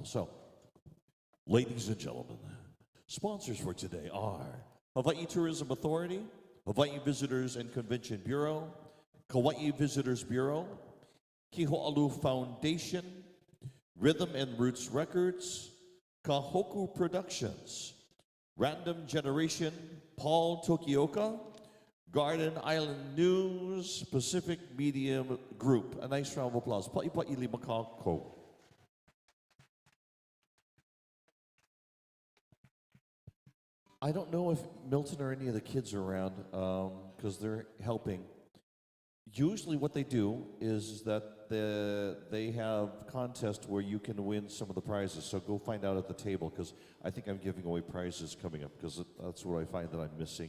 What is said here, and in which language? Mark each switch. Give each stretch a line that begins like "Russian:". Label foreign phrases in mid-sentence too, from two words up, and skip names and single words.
English: So, ladies and gentlemen, sponsors for today are Hawaii Tourism Authority, Hawaii Visitors and Convention Bureau, Kauai Visitors Bureau, Kiho'alu Foundation, Rhythm and Roots Records, Kahoku Productions, Random Generation, Paul Tokioka, Garden Island News, Pacific Media Group. A nice round of applause.
Hawaiian: Pa'i ili makako.
English: I don't know if Milton or any of the kids are around because they're helping. Usually what they do is that they have contests where you can win some of the prizes. So go find out at the table because I think I'm giving away prizes coming up because that's what I find that I'm missing.